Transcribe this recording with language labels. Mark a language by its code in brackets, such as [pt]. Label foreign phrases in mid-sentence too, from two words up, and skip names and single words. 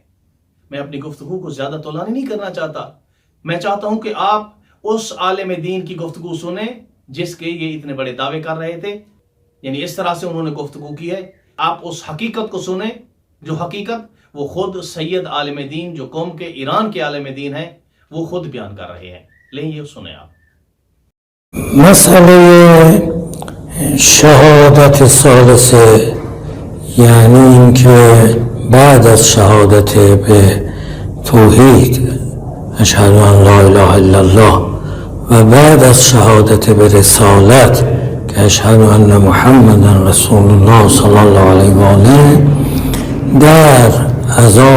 [ur] میں اپنی گفتگو کو زیادہ طولانی نہیں کرنا چاہتا. میں چاہتا ہوں کہ آپ اس عالم دین کی گفتگو سنیں جس کے یہ اتنے بڑے دعوے کر رہے تھے. یعنی اس طرح سے انہوں نے گفتگو کی ہے. آپ اس حقیقت کو سنیں جو حقیقت وہ خود سید عالم دین جو قوم کے ایران کے عالم دین ہیں وہ خود بیان کر رہے ہیں. لیں یہ سنیں آپ. [fa] مسئلہ شهادت ثالثه یعنی اینکه بعد از شهادت به توحید [ar] اشهد ان لا اله الا الله [fa] و بعد از شهادت به رسالت که [ar] اشهد ان محمدا رسول الله صلی الله علیه و آله [fa] در اذان